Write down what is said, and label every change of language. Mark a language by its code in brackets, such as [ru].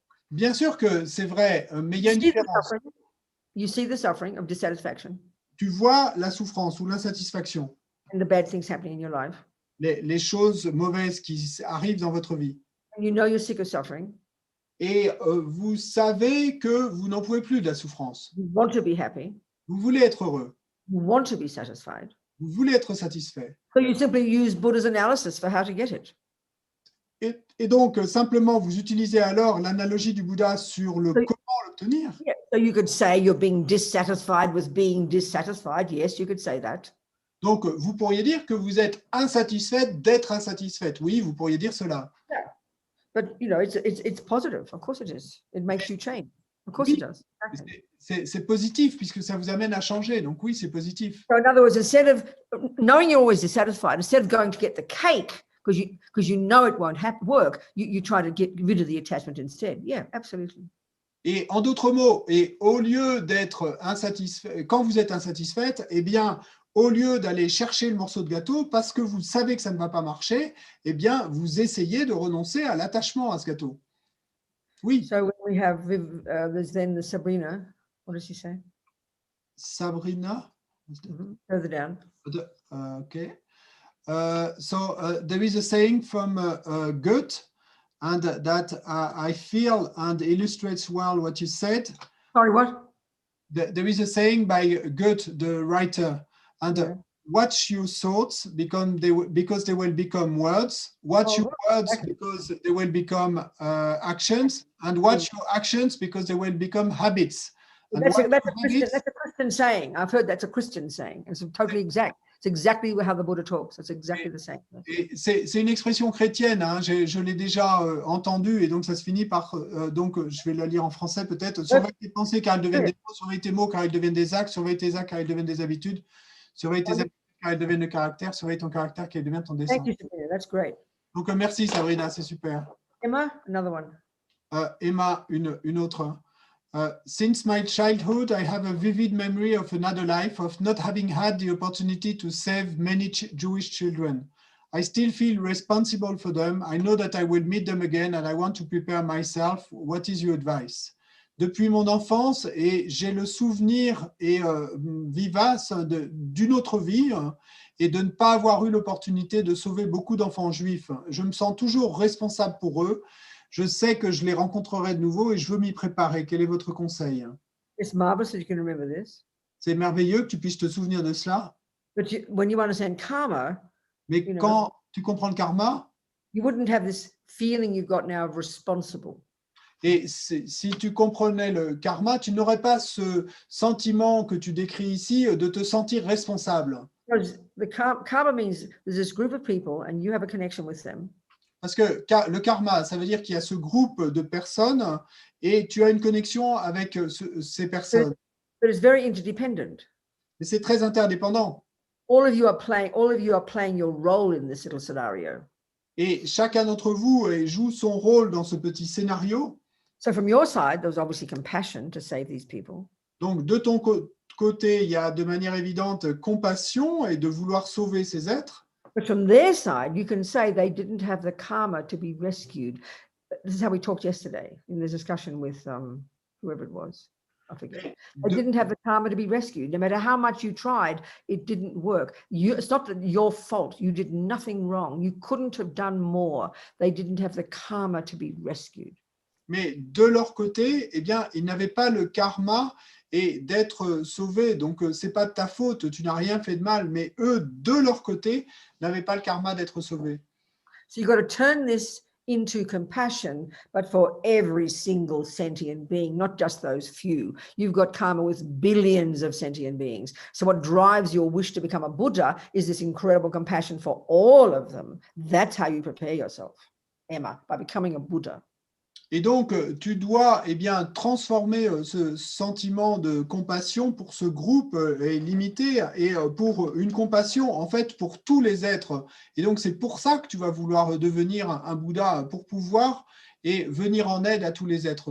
[fr] Bien sûr que c'est vrai, mais il y a une différence. [en] You see the suffering of dissatisfaction. [fr] Tu vois la souffrance ou l'insatisfaction. [en] And the bad things happening in your life. [fr] Les choses mauvaises qui arrivent dans votre vie. [en] And you know you're sick of suffering. [fr] Et vous savez que vous n'en pouvez plus de la souffrance. [en] You want to be happy. [fr] Vous voulez être heureux. [en] You want to be satisfied. [fr] Vous voulez être satisfait. [en] So you simply use Buddha's analysis for how to get it. [fr] Et donc, simplement, vous utilisez alors l'analogie du Bouddha sur le comment l'obtenir. [en] Yeah. So you could say you're being dissatisfied with being dissatisfied. Yes, you could say that. [fr] Donc, vous pourriez dire que vous êtes insatisfaite d'être insatisfaite. Oui, vous pourriez dire cela. [en] Yeah. But, it's positive. Of course it is. It makes you change. Of course it does. Exactly. [fr] C'est positif puisque ça vous amène à changer. Donc, oui, c'est positif. [en] So in other words, instead of knowing you're always dissatisfied, instead of going to get the cake because you know it won't work, you try to get rid of the attachment instead. Yeah, absolutely. [fr] Et en d'autres mots, et au lieu d'être insatisfait, quand vous êtes insatisfaite, eh bien, au lieu d'aller chercher le morceau de gâteau parce que vous savez que ça ne va pas marcher, eh bien, vous essayez de renoncer à l'attachement à ce gâteau. Oui. [en] So when we have, there's then the Sabrina. What does she say? Sabrina? Further down. Okay. So there is a saying from Goethe, and that I feel and illustrates well what you said. Sorry, what? There is a saying by Goethe, the writer, and watch your thoughts because they will become words. Watch your words because they will become actions, and watch your actions because they will become habits. That's a Christian saying. I've heard that's a Christian saying. It's totally exact. It's exactly how the Buddha talks. It's exactly the same. [fr] C'est une expression chrétienne, hein. Je l'ai déjà entendue, et donc ça se finit par, donc je vais la lire en français peut-être. Surveille tes pensées car elles deviennent des mots, surveille tes mots car elles deviennent des actes, surveille tes actes car elles deviennent des habitudes, surveille tes habitudes car elles deviennent le caractère, surveille ton caractère car elles deviennent ton destin. [en] Thank you, Sabrina. That's great. [fr] Donc merci Sabrina, c'est super. [en] Emma, another one. [fr] Emma, une autre. [en] Since my childhood, I have a vivid memory of another life, of not having had the opportunity to save many Jewish children. I still feel responsible for them. I know that I will meet them again and I want to prepare myself. What is your advice? [fr] Depuis mon enfance, et j'ai le souvenir vivace d'une autre vie et de ne pas avoir eu l'opportunité de sauver beaucoup d'enfants juifs. Je me sens toujours responsable pour eux. Je sais que je les rencontrerai de nouveau et je veux m'y préparer. Quel est votre conseil? [en] It's marvelous that you can remember this. [fr] C'est merveilleux que tu puisses te souvenir de cela. [en] But when you understand karma, [fr] mais quand tu comprends le karma, [en] you wouldn't have this feeling you've got now of responsible. [fr] Et si tu comprenais le karma, tu n'aurais pas ce sentiment que tu décris ici de te sentir responsable. [en] The karma means there's this group of people and you have a connection with them. [fr] Parce que le karma, ça veut dire qu'il y a ce groupe de personnes et tu as une connexion avec ces personnes. [en] But it's very interdependent. [fr] Et c'est très interdépendant. [en] All of you are playing your role in this little scenario. [fr] Et chacun d'entre vous joue son rôle dans ce petit scénario. [en] So from your side, there was obviously compassion to save these people. [fr] Donc, de ton côté, il y a de manière évidente compassion et de vouloir sauver ces êtres. [en] But from their side, you can say they didn't have the karma to be rescued. This is how we talked yesterday in the discussion with whoever it was. I forget. They didn't have the karma to be rescued. No matter how much you tried, it didn't work. It's not your fault. You did nothing wrong. You couldn't have done more. They didn't have the karma to be rescued. [fr] Mais de leur côté, eh bien, ils n'avaient pas le karma et d'être sauvés. Donc, c'est pas de ta faute, tu n'as rien fait de mal. Mais eux, de leur côté, n'avaient pas le karma d'être sauvés. [en] So you've got to turn this into compassion, but for every single sentient being, not just those few. You've got karma with billions of sentient beings. So what drives your wish to become a Buddha is this incredible compassion for all of them. That's how you prepare yourself, Emma, by becoming a Buddha. [fr] Et donc, tu dois bien, transformer ce sentiment de compassion pour ce groupe limité et pour une compassion, en fait, pour tous les êtres. Et donc, c'est pour ça que tu vas vouloir devenir un Bouddha, pour pouvoir et venir en aide à tous les êtres.